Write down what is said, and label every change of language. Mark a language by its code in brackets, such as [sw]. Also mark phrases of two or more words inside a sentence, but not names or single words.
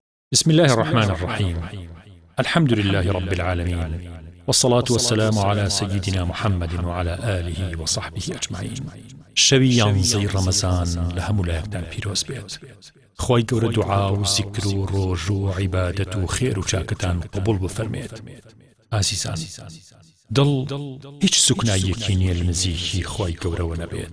[ar] بسم الله الرحمن الرحيم. الحمد لله رب العالمين، والصلاة والسلام على سيدنا محمد وعلى آله وصحبه أجمعين. [ckb] شەوی زەی ڕەمەزان لە هەموو لایەکتان پیرۆز بێت. خۆی گەورە دوعا و زیکر و ڕۆژ و عیبادەت و خێر و چاکتان قبول بفەرمێت. ئازیزان، دڵ هیچ سوکنایەکی نییە لە نزیکی خۆی گەورەوە نەبێت.